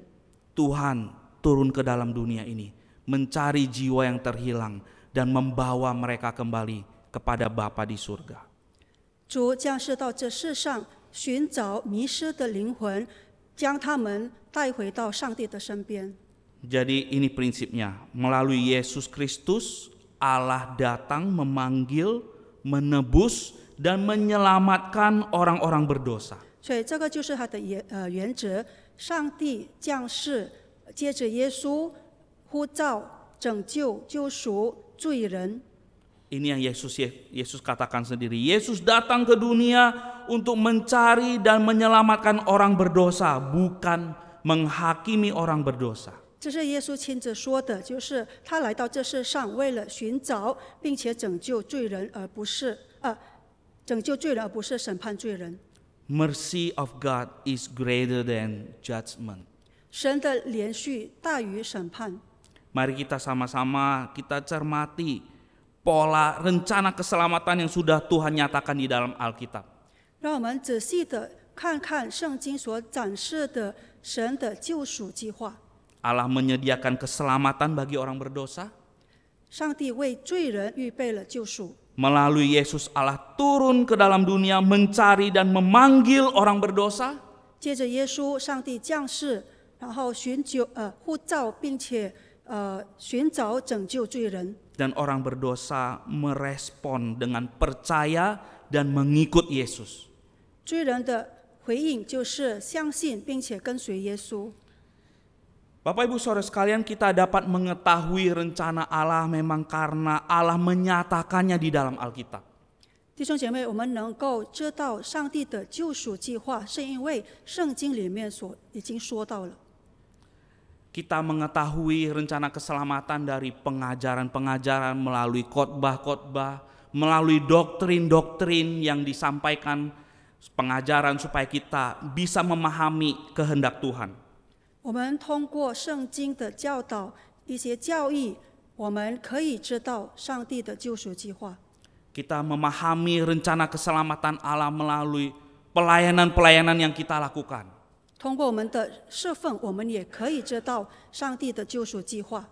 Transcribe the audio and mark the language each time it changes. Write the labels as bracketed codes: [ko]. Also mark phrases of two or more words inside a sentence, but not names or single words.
[id] Tuhan turun ke dalam dunia ini, mencari jiwa yang terhilang dan membawa mereka kembali kepada Bapa di surga. [zh] 主降世到这世上，寻找迷失的灵魂，将他们带回到上帝的身边。 [id] Jadi ini prinsipnya, melalui Yesus Kristus Allah datang memanggil, menebus dan menyelamatkan orang-orang berdosa. [zh] 所以这个就是他的原则。上帝降世，借着耶稣呼召、拯救、救赎罪人。 [id] Ini yang Yesus katakan sendiri. Yesus datang ke dunia untuk mencari dan menyelamatkan orang berdosa, bukan menghakimi orang berdosa. [zh] 这是耶稣亲自说的，就是他来到这世上，为了寻找并且拯救罪人，而不是审判罪人。 [en] Mercy of God is greater than judgment. [zh] 神的连续大于审判。 [id] Mari kita sama-sama kita cermati pola rencana keselamatan yang sudah Tuhan nyatakan di dalam Alkitab. [zh] 让我们仔细的看看圣经所展示的神的救赎计划。 [id] Allah menyediakan keselamatan bagi orang berdosa. [zh] 上帝为罪人预备了救赎。 [id] Melalui Yesus Allah turun ke dalam dunia mencari dan memanggil orang berdosa. [zh] 借着耶稣，上帝降世，然后呼召并且寻找拯救罪人。 [id] Dan orang berdosa merespon dengan percaya dan mengikut Yesus. [zh] 罪人的回应就是相信并且跟随耶稣。 [id] Bapak Ibu Saudara sekalian, kita dapat mengetahui rencana Allah memang karena Allah menyatakannya di dalam Alkitab. [zh] 弟兄姐妹，我们能够知道上帝的救赎计划，是因为圣经里面已经说到了。 [id] Kita mengetahui rencana keselamatan dari pengajaran-pengajaran melalui khotbah-khotbah, melalui doktrin-doktrin yang disampaikan pengajaran supaya kita bisa memahami kehendak Tuhan. [zh] 我们通过圣经的教导，一些教义，我们可以知道上帝的救赎计划。 [id] Kita memahami rencana keselamatan Allah melalui pelayanan-pelayanan yang kita lakukan. [zh] 通过我们的侍奉，我们也可以知道上帝的救赎计划。